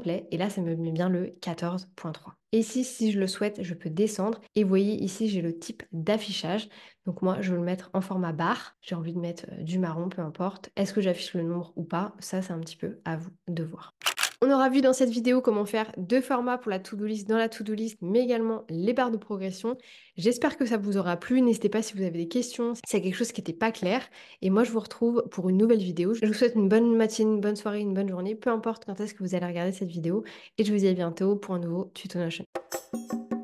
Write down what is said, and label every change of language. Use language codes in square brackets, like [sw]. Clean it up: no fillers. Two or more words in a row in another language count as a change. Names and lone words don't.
[fr] Et là, ça me met bien le 14.3. Et ici, si je le souhaite, je peux descendre. Et vous voyez, ici, j'ai le type d'affichage. Donc moi, je veux le mettre en format barre. J'ai envie de mettre du marron, peu importe. Est-ce que j'affiche le nombre ou pas? Ça, c'est un petit peu à vous de voir. On aura vu dans cette vidéo comment faire deux formats pour la [en] to-do list [fr] dans la [en] to-do list, [fr] mais également les barres de progression. J'espère que ça vous aura plu. N'hésitez pas si vous avez des questions, si c'est quelque chose qui n'était pas clair. Et moi, je vous retrouve pour une nouvelle vidéo. Je vous souhaite une bonne matinée, une bonne soirée, une bonne journée, peu importe quand est-ce que vous allez regarder cette vidéo. Et je vous dis à bientôt pour un nouveau tuto Notion.